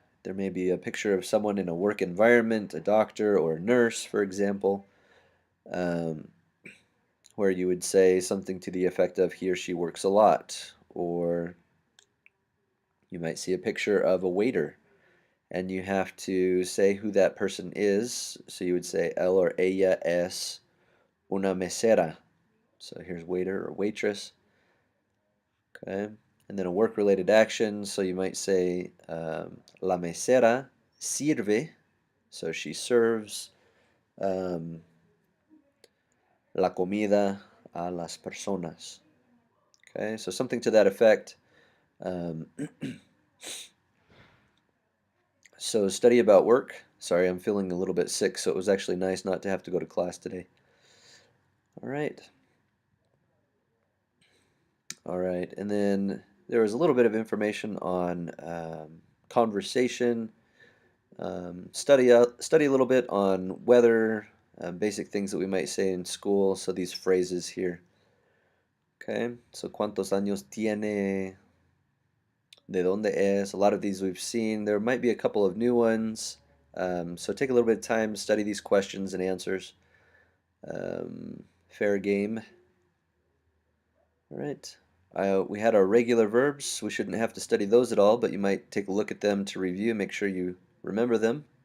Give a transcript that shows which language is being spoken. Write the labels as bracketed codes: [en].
[en] There may be a picture of someone in a work environment, a doctor or a nurse, for example, um, where you would say something to the effect of he or she works a lot. Or you might see a picture of a waiter and you have to say who that person is. So you would say él or [es] ella es una mesera. [en] So here's waiter or waitress. Okay. And then a work-related action. So you might say [es] la mesera sirve. [en] So she serves um, [es] la comida a las personas. [en] Okay. So something to that effect. Um, so study about work. Sorry, I'm feeling a little bit sick, so it was actually nice not to have to go to class today. All right. All right, and then there was a little bit of information on conversation. Study a little bit on weather, basic things that we might say in school. So these phrases here. [es] Okay, so ¿cuántos años tiene? ¿De dónde es? [en] A lot of these we've seen. There might be a couple of new ones. So take a little bit of time, study these questions and answers. Fair game. All right. We had our regular verbs. We shouldn't have to study those at all, but you might take a look at them to review, make sure you remember them.